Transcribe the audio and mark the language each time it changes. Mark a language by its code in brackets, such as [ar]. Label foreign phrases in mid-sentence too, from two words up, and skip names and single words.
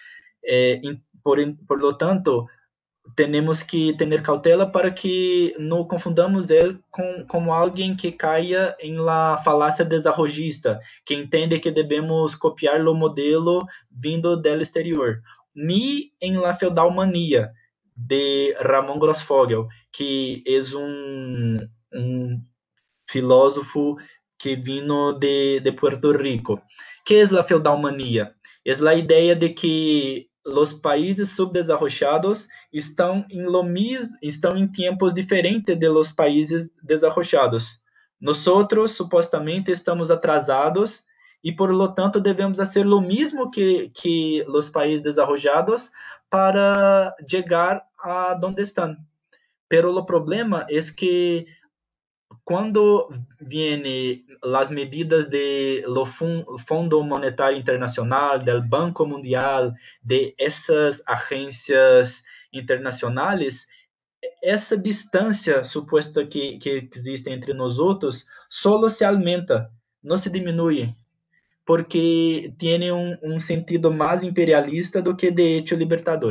[es] Por lo tanto, [pt] temos que ter cautela para que não confundamos ele com alguém que caia em la falácia desarrollista, que entende que devemos copiar o modelo vindo do exterior, nem em la feudalmania de Ramon Grossfogel, que é um filósofo que vino de Puerto Rico. Que é la feudalmania? É a ideia de que os países subdesarrollados estão em tempos diferentes de [es] los países desarrollados. [pt] Nós, supostamente, estamos atrasados e, [es] por lo tanto, [pt] devemos fazer o mesmo que os países desarrollados para chegar a onde estão. Pero o problema é que quando vienen as medidas do Fundo Monetário Internacional, do Banco Mundial, de essas agências internacionais, essa distância suposta que existe entre nós outros só se aumenta, não se diminui, porque tem um sentido mais imperialista do que [es] de hecho [pt] libertador.